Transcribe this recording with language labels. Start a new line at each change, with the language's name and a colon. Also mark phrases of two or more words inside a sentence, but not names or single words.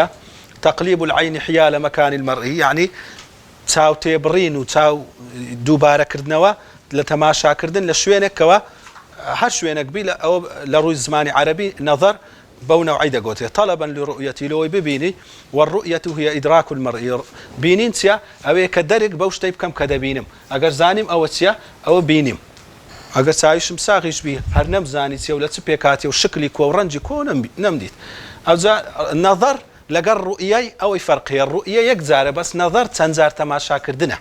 Arabic: تەقلیب العین حیال مەکان المەرئی
Central Kurdish: یعنی چاو تێبڕین و چاو دووبارەکردنەوە لە تەماشاکردن لە شوێنێکەوە هەر شوێنێک بی لە ڕووی زمانی عەرەبی نەظەر بەو نەوعی دەگوتێت
Arabic: طلبا لرؤيتي
Central Kurdish: لەوەی ببینی
Arabic: والرؤية هي إدراك المرء
Central Kurdish: بینین چیە ئەوەیە کە دەرێک بەو شتەی بکەم کە دەبینم ئەگەر زانیم ئەوە چییە ئەوە بینیم ئەگەر چاویشم ساغیش بی هەر نەمزانی چێ و لە چ پێکاتی و شکلی کۆ و ڕەنجی کۆ نەمدیت ئەوجا نەظەر لەگەڵ ڕوئیەی ئەوەی فەرقیە ڕوئیە یەک جارە بەس نەظەر چەند جار تەماشاکردنە